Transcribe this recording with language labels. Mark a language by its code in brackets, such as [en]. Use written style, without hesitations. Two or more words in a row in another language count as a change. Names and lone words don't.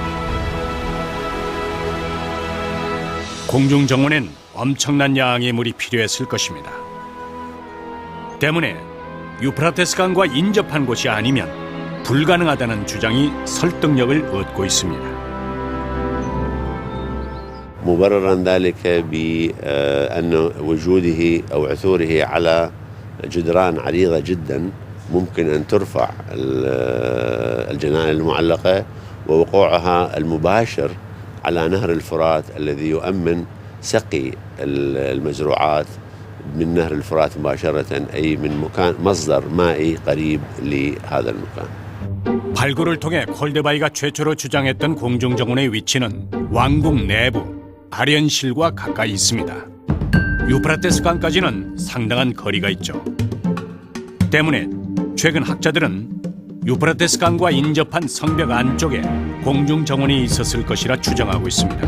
[ko] 공중정원엔 엄청난 양의 물이 필요했을 것입니다. 때문에 유프라테스 강과 인접한 곳이 아니면 불가능하다는 주장이 설득력을 얻고 있습니다. [ar] مبررا ذلك بأن وجوده أو عثوره على جدران عريضة جدا ممكن أن ترفع الجنان المعلقة ووقوعها المباشر على نهر الفرات الذي يؤمن سقي المزروعات من نهر الفرات مباشرة أي من مكان مصدر مائي قريب لهذا المكان. [ko] 발굴을 통해 콜데바이가 최초로 주장했던 공중정원의 위치는 왕궁 내부 발현실과 가까이 있습니다. 유프라테스 강까지는 상당한 거리가 있죠. 때문에 최근 학자들은 유프라테스 강과 인접한 성벽 안쪽에 공중정원이 있었을 것이라 추정하고 있습니다.